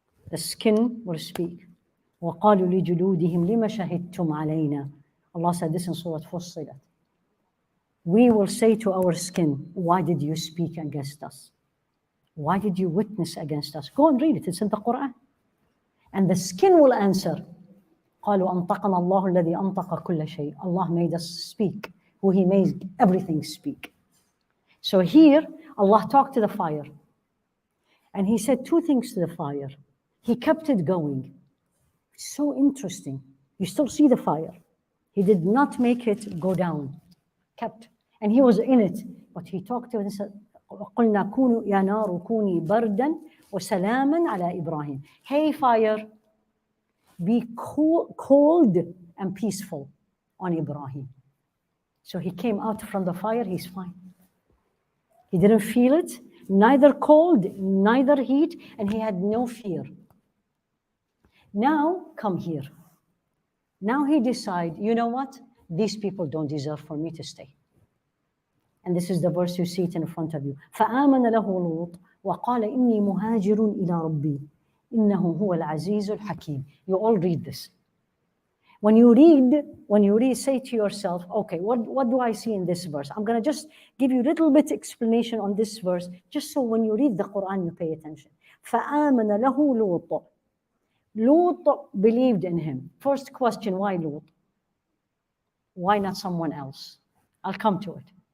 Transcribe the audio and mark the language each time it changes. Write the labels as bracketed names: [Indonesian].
[English] The skin will speak. [Arabic] وَقَالُوا لِجُلُودِهِمْ لِمَ شَهِدْتُمْ عَلَيْنَا. [English] Allah said this in Surah Fussilat. We will say to our skin, why did you speak against us? Why did you witness against us? Go and read it, it's in the Quran. And the skin will answer, [Arabic] قَالُوا أَنْطَقَنَا اللَّهُ الَّذِي أَنْطَقَ كُلَّ شَيْءٍ. [English] Allah made us speak, who He made everything speak. So here, Allah talked to the fire. And He said two things to the fire. He kept it going. So interesting. You still see the fire. He did not make it go down. Kept. And He was in it. But He talked to it and said, [Arabic] قُلْنَا كُونُوا يَا نَارُ كُونِي بَرْدًا وَسَلَامًا عَلَى إِبْرَاهِيمَ. [English] Hey fire, be cold and peaceful on Ibrahim. So he came out from the fire, he's fine. He didn't feel it, neither cold, neither heat, and he had no fear. Now, come here. Now he decided, you know what? These people don't deserve for me to stay. And this is the verse, you see it in front of you. [Arabic] فَآمَنَ لَهُ لُوطٌ وَقَالَ إِنِّي مُهَاجِرٌ إِلَىٰ رَبِّي إِنَّهُ هُوَ الْعَزِيزُ الْحَكِيمُ. [English] You all read this. When you read, say to yourself, okay, what do I see in this verse? I'm going to just give you a little bit explanation on this verse, just so when you read the Quran, you pay attention. [Arabic] فَآمَنَ لَهُ لُوطٌ. [English] Lut believed in him. First question, why Lut? Why not someone else? I'll come to it.